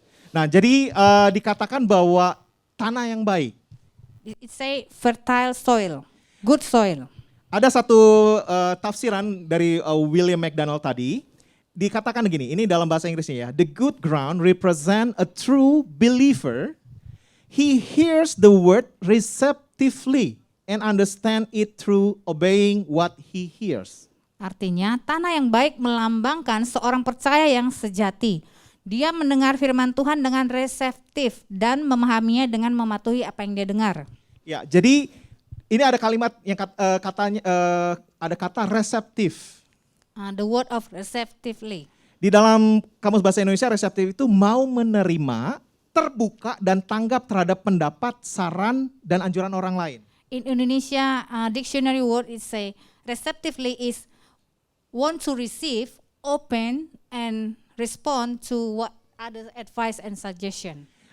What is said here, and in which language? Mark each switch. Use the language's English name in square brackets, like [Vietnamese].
[Indonesian] Nah, jadi dikatakan bahwa tanah yang baik. [English] It say fertile soil, good soil. [Indonesian] Ada satu tafsiran dari William McDonald tadi. Dikatakan begini, ini dalam bahasa Inggrisnya ya. [English] The good ground represent a true believer. He hears the word receptively and understand it through obeying what he hears. [Indonesian] Artinya, tanah yang baik melambangkan seorang percaya yang sejati. Dia mendengar firman Tuhan dengan reseptif dan memahaminya dengan mematuhi apa yang dia dengar. Ya, jadi ini ada kalimat yang katanya ada kata reseptif. [English] The word of receptively. [Indonesian] Di dalam Kamus Bahasa Indonesia reseptif itu mau menerima, terbuka dan tanggap terhadap pendapat, saran dan anjuran orang lain. [English] In Indonesia dictionary word it say receptively is want to receive, open and respond to what other advice and suggestion.